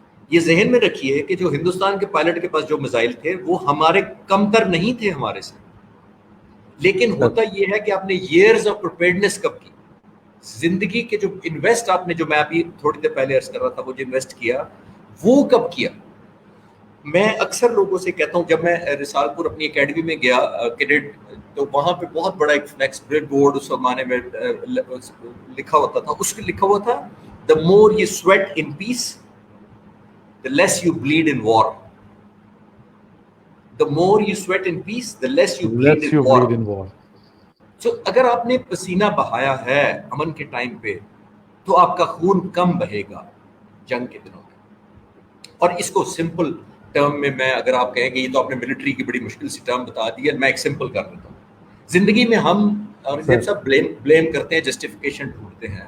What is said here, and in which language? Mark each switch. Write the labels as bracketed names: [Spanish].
[Urdu] یہ ذہن میں رکھیے کہ جو ہندوستان کے پائلٹ کے پاس جو میزائل تھے وہ ہمارے کمتر نہیں تھے ہمارے سے, لیکن ہوتا یہ ہے کہ آپ نے ایئرز آف پریپیئرڈنس کب کی, زندگی کے جو انویسٹ آپ نے, جو میں ابھی تھوڑی دیر پہلے عرض کر رہا تھا, وہ جو انویسٹ کیا وہ کب کیا. میں اکثر لوگوں سے کہتا ہوں, جب میں رسال پور اپنی اکیڈمی میں گیا کیڈٹ, تو وہاں پہ بہت بڑا ایک فلیکس بورڈ اس زمانے میں لکھا ہوتا تھا. اس پہ لکھا ہوا تھا [English] the more you sweat in peace, the less you bleed in war. The more you sweat in peace, the less you bleed in war. [Urdu] So اگر آپ نے پسینہ بہایا ہے امن کے ٹائم پہ, تو آپ کا خون کم بہے گا جنگ کے دنوں میں. اور اس کو سمپل ٹرم میں اگر آپ کہیں کہ یہ تو آپ نے ملٹری کی بڑی مشکل سی ٹرم بتا دی ہے, میں ایک سمپل کر دیتا ہوں. زندگی میں ہم اور سب بلیم کرتے ہیں, جسٹیفیکیشن ڈھونڈتے ہیں.